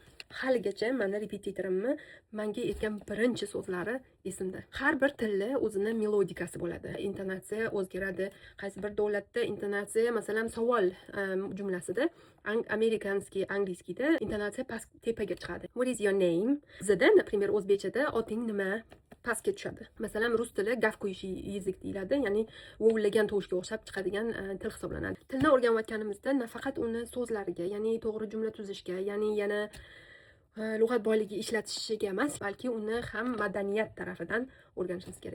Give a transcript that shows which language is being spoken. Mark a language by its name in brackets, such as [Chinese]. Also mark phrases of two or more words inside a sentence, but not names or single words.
[Uzbek] Haligacha meni repetitorimni menga aytgan birinchi so'zlari esimda. Har bir tilda o'zining melodikasi bo'ladi. Intonatsiya o'zgaradi. Qaysi bir davlatda intonatsiya, masalan, savol jumlasida amerikanskiy, angliyskiyda intonatsiya past tepaga chiqadi. [English] What is your name? [Uzbek] Bizda, например, o'zbekchada oting nima? Pastga tushadi. Masalan, rus tili [Russian] гавкающий язык [Uzbek] deyiladi, ya'ni vovillagan tovushga o'xshab chiqadigan til hisoblanadi. Tilni o'rganayotganimizda nafaqat uni so'zlariga, ya'ni to'g'ri jumla tuzishga, ya'ni yana lug'at boyligi ishlatishiga emas, balki uni ham madaniyat tarafidan o'rganishimiz kerak.